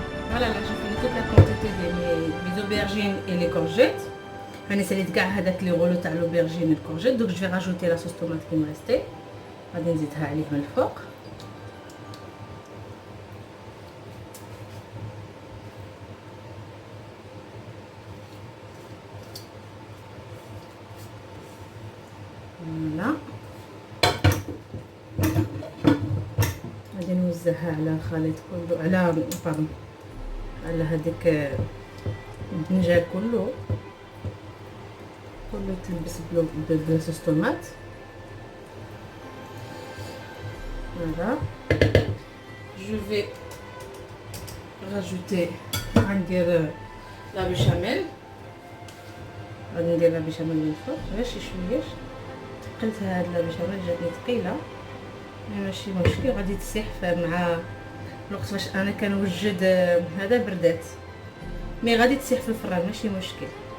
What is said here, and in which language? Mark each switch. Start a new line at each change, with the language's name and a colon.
French: Voilà, là j'ai fini toute la quantité de mes aubergines et les courgettes. On essaie de garder avec les rouleaux de l'aubergine et les courgettes. Donc je vais rajouter la sauce tomate qui me restait. On va
Arabic: نزيدها عليه من الفوق.
French: Voilà.
Arabic: غادي نوزعها على الخليط كله على باردون على هذيك الدنجال كله تلبس بصوص طوماط.
French: Voilà. Je vais rajouter
Arabic: غندير لا بيشاميل. غادي ندير لا بيشاميل من الفوق غير شي شويه. ثقلت هاد لا بيشاميل جاتني ثقيله ماشي مشكل. غادي تسيح مع الوقت فاش انا كنوجد هذا بردات مي غادي تسيح في الفران ماشي مشكل.